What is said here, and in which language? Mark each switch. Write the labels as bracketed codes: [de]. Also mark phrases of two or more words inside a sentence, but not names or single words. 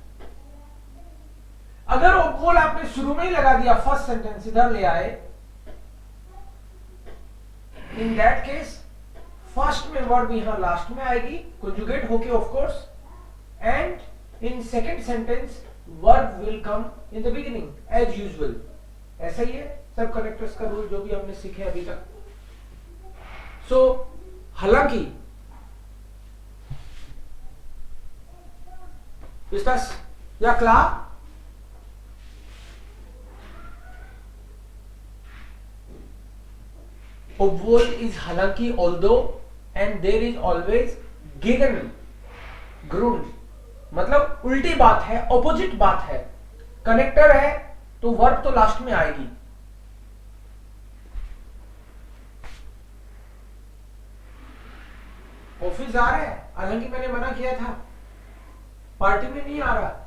[hi] अगर obwohl आपने शुरू में ही लगा दिया, [en] first sentence [hi] इधर ले आए, [en] in that case first [hi] में वर्ब यहां लास्ट में आएगी, [en] conjugate होके of course, and in second sentence verb will come in the beginning as usual. [hi] ऐसा ही है सब कनेक्टर्स का रूल जो भी हमने सीखे अभी तक. सो हालांकि [de] ist das ja klar? [en] Obwohl is हालांकि, although, and there is always [de] gegen Grund. [hi] मतलब उल्टी बात है, ऑपोजिट बात है. कनेक्टर है तो वर्ब तो लास्ट में आएगी. ऑफिस जा रहा है, हालांकि मैंने मना किया था, पार्टी में नहीं आ रहा।